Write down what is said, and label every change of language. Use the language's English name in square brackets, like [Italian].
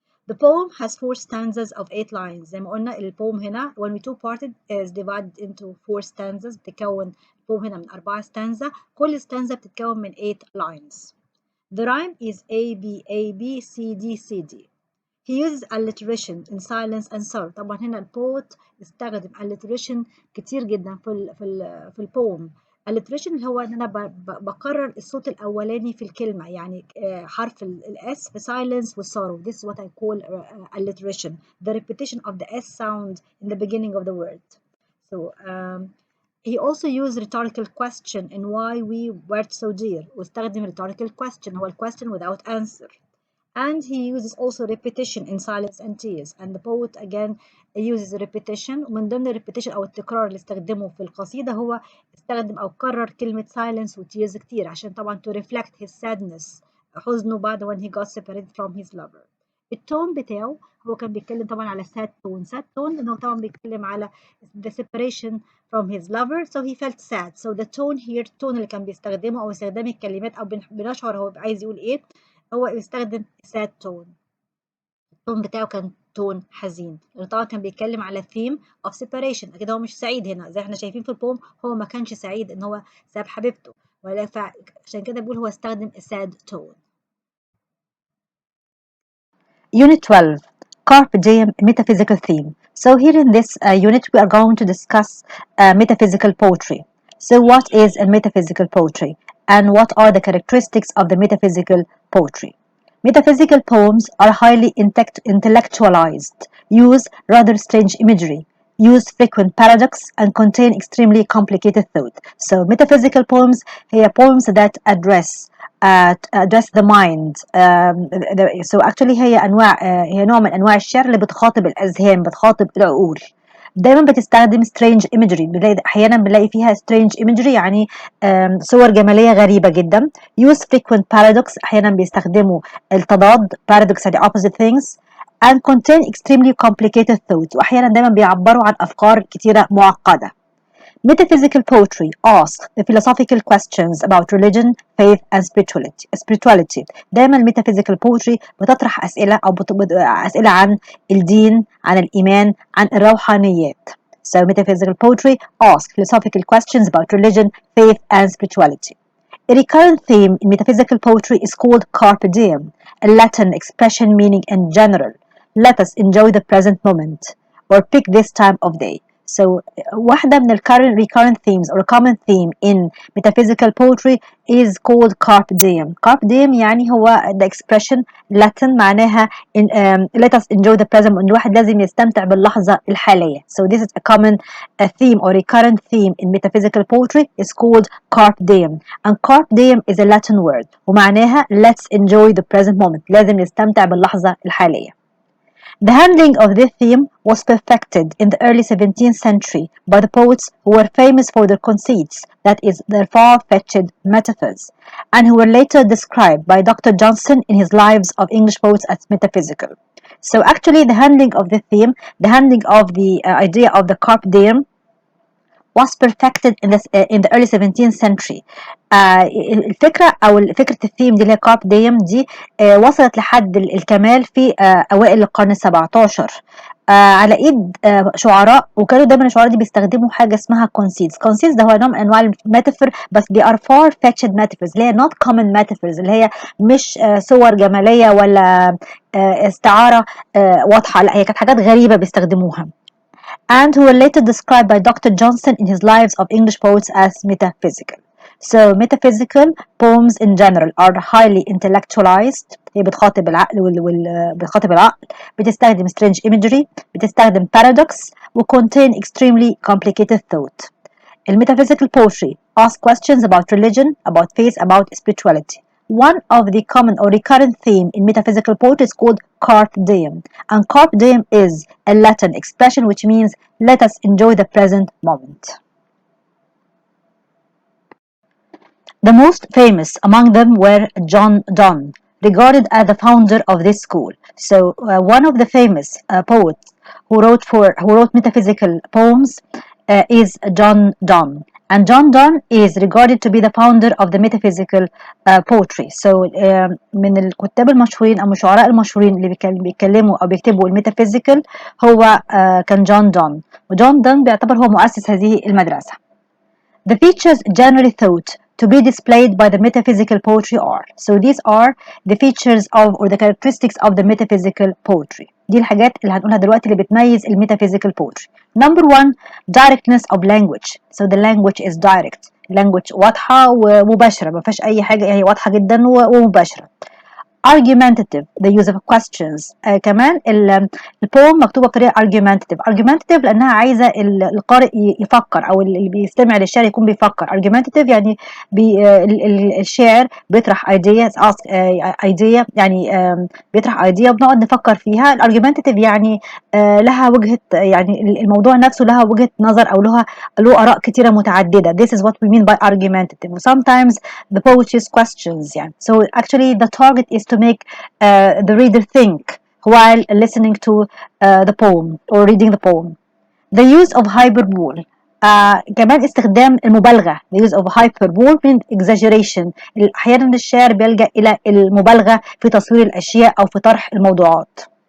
[English] The poem has 4 stanzas of 8 lines. [Arabic] زي ما قلنا البوم هنا [English] When We Two Parted is divided into 4 stanzas. [Arabic] بتتكون البوم هنا من 4 stanza. كل stanza بتتكون من 8 lines. [English] The rhyme is A B A B C D C D. He uses alliteration in silence and sorrow. [Arabic] طبعا هنا البوت استخدم alliteration كتير جدا في البوم. alliteration اللي هو ان انا بكرر الصوت الاولاني في الكلمه، يعني حرف الاس في silence والsorrow. [English] This is what I call alliteration, the repetition of the s sound in the beginning of the word. So he also used rhetorical question in why we were so dear. واستخدم rhetorical question هو question without answer. And he uses also repetition in silence and tears. And the poet again uses repetition. [Arabic] ومن ضمن repetition أو التكرار اللي استخدمه في القصيدة هو استخدم أو كرر كلمة silence و tears كتير عشان طبعا [English] to reflect his sadness، [Arabic] حزنه بعد [English] when he got separated from his lover. [Arabic] التون بتاعه هو كان بيتكلم طبعا على sad tone لأنه طبعا بيتكلم على [English] the separation from his lover, so he felt sad. So the tone here [Arabic] التون اللي كان بيستخدمه أو استخدام الكلمات أو بنشعر هو عايز يقول إيه، هو بيستخدم sad tone. التون بتاعه كان تون حزين لأنه طبعا كان بيتكلم على theme of separation. أكيد هو مش سعيد هنا زي احنا شايفين في البوم، هو ما كانش سعيد إن هو ساب حبيبته، عشان كده بقول هو استخدم sad tone. [English] Unit 12 Carpe Diem Metaphysical Theme. So here in this unit we are going to discuss metaphysical poetry. So what is a metaphysical poetry and what are the characteristics of the metaphysical poetry? Metaphysical poems are highly intellectualized, use rather strange imagery, use frequent paradox and contain extremely complicated thought. So metaphysical poems are poems that address the mind. So actually [Arabic] هي نوع من انواع الشعر اللي بتخاطب الاذهان، بتخاطب العقول. دايما بتستخدم strange imagery، احيانا بنلاقي فيها strange imagery يعني صور جماليه غريبه جدا. [English] use frequent paradox [Arabic] احيانا بيستخدموا التضاد، [English] paradox يعني opposite things. and contain extremely complicated thoughts [Arabic] واحيانا دايما بيعبروا عن افكار كتيره معقده. [English] Metaphysical poetry asks the philosophical questions about religion, faith, and spirituality. [Arabic] دايما metaphysical poetry بتطرح أسئلة أسئلة عن الدين، عن الإيمان، عن الروحانيات. [English] So metaphysical poetry asks philosophical questions about religion, faith, and spirituality. A recurrent theme in metaphysical poetry is called carpe diem, a Latin expression meaning in general, let us enjoy the present moment, or pick this time of day. So [Arabic] واحدة من [English] recurrent themes or a common theme in metaphysical poetry is called carpe diem. Carpe diem [Arabic] يعني هو [English] the expression Latin معناها let us enjoy the present. [Arabic] إن الواحد لازم يستمتع باللحظة الحالية. [English] So this is a common theme or recurrent theme in metaphysical poetry is called carpe diem. And carpe diem is a Latin word ومعناها let's enjoy the present moment. [Arabic] لازم نستمتع باللحظة الحالية. [English] The handling of this theme was perfected in the early 17th century by the poets who were famous for their conceits, that is, their far-fetched metaphors, and who were later described by Dr. Johnson in his Lives of English Poets as metaphysical. So actually the handling of the theme, the handling of the idea of the carpe diem was perfected in the early 17th century. [Arabic] الفكرة أو فكرة الثيم دي اللي هي كارب ديم دي وصلت لحد الكمال في أوائل القرن ال17. على ايد شعراء، وكانوا دايما الشعراء دي بيستخدموا حاجه اسمها conceits ده هو نوع من انواع الميتافور، بس [English] they are far fetched metaphors [Arabic] اللي هي [English] not common metaphors، [Arabic] اللي هي مش صور جماليه ولا استعاره واضحه، لا هي كانت حاجات غريبه بيستخدموها. [English] And who were later described by Dr. Johnson in his Lives of English Poets as metaphysical. So metaphysical poems in general are highly intellectualized. [Arabic] هي بتخاطب العقل بتخاطب العقل، بتستخدم strange imagery، بتستخدم paradox، و [English] contain extremely complicated thought. Metaphysical poetry asks questions about religion, about faith, about spirituality. One of the common or recurrent theme in metaphysical poetry is called carpe diem. And carpe diem is a Latin expression which means let us enjoy the present moment. The most famous among them were John Donne, regarded as the founder of this school. So one of the famous poets who wrote metaphysical poems is John Donne. And John Donne is regarded to be the founder of the metaphysical poetry. [Arabic] So من الكتاب المشهورين أو الشعراء المشهورين اللي بيتكلموا أو بيكتبوا الميتافيزيكال هو كان جون دون، وجون دون بيعتبر هو مؤسس هذه المدرسة. [English] The features generally thought to be displayed by the metaphysical poetry are. So these are the features of or the characteristics of the metaphysical poetry. [Arabic] دي الحاجات اللي هنقولها دلوقتي اللي بتميز الميتافيزيكال poetry. [English] Number one, directness of language. So the language is direct. [Arabic] language واضحة ومباشرة، ما فيهاش أي حاجة، هي واضحة جدا ومباشرة. [English] argumentative the use of questions. [Arabic] كمان البوم مكتوبه بطريقه argumentative لانها عايزه القارئ يفكر او اللي بيستمع للشعر يكون بيفكر. argumentative يعني الشاعر بيطرح idea يعني بيطرح idea وبنقعد نفكر فيها. الارجيومنتيف يعني لها وجهه، يعني الموضوع نفسه لها وجهه نظر او له اراء كثيره متعدده. [English] This is what we mean by argumentative. Sometimes the poet use questions يعني. So actually the target is to make the reader think while listening to the poem or reading the poem. The use of hyperbole. [Arabic] كمان استخدام المبالغة. [English] The use of hyperbole means exaggeration. [Arabic] أحيانا الشاعر بيلجأ إلى المبالغة في تصوير الأشياء أو في طرح الموضوعات.